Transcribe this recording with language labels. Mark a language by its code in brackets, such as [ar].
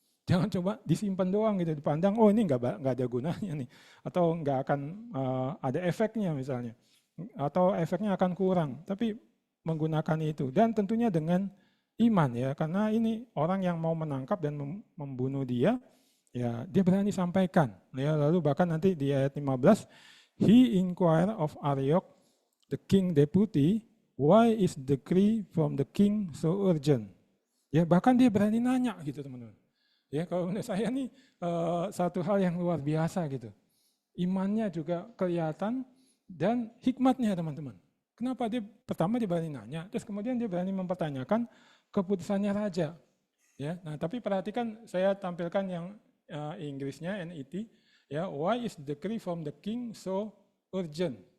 [id] Jangan coba disimpan doang gitu, dipandang, oh ini nggak ada gunanya nih, atau nggak akan ada efeknya misalnya, atau efeknya akan kurang, tapi menggunakan itu. Dan tentunya dengan iman ya, karena ini orang yang mau menangkap dan membunuh dia, ya dia berani sampaikan. Ya, lalu bahkan nanti di ayat 15, [en] he inquire of Ariok, the king deputy, why is the decree from the king so urgent? [id] Ya, bahkan dia berani nanya gitu teman-teman. Ya, kalau menurut saya nih satu hal yang luar biasa gitu. Imannya juga kelihatan dan hikmatnya teman-teman. Kenapa dia pertama dia berani nanya, terus kemudian dia berani mempertanyakan keputusannya raja. Ya, nah tapi perhatikan saya tampilkan yang Inggrisnya NET. [en] Ya, why is the decree from the king so urgent?